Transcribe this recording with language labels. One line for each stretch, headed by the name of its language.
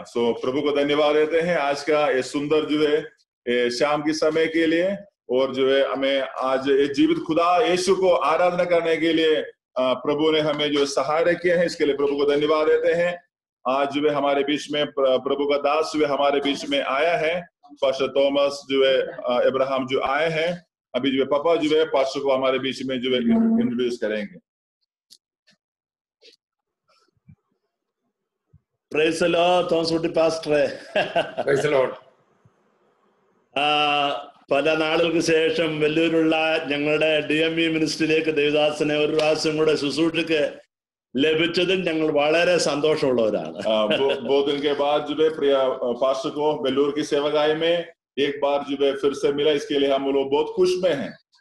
Hindi: सो प्रभु को धन्यवाद देते हैं आज का ये सुंदर जो है शाम की समय के लिए, और जो है हमें आज ये जीवित खुदा यीशु को आराधना करने के लिए प्रभु ने हमें जो सहायता किया है, इसके लिए प्रभु को धन्यवाद देते हैं। आज जो है हमारे बीच में प्रभु का दास जो है हमारे बीच में आया है, पास्टर थॉमस जो है अब्राहम जो आए हैं। अभी जो है पापा जो है पास्टर को हमारे बीच में जो है इंट्रोड्यूस करेंगे।
English: Praise the Lord, Thomas Kutty പാസ്റ്ററെ. Praise the Lord.
Malayalam: പല നാളുകൾക്ക് ശേഷം വെല്ലൂരുള്ള ഞങ്ങളുടെ DME മിനിസ്ട്രിയിലേക്ക് ദേവദാസനെ ഒരു പ്രാവശ്യം കൂടെ ശുശ്രൂഷയ്ക്ക് ലഭിച്ചതിൽ ഞങ്ങൾ വളരെ സന്തോഷമുള്ളവരാണ്.
Hindi: बहुत दिन के बाद जो है प्रिय पास्टर को वेल्लूर की सेवकाई में एक बार जो है फिर से मिला, इसके लिए हम लोग बहुत खुश में हैं।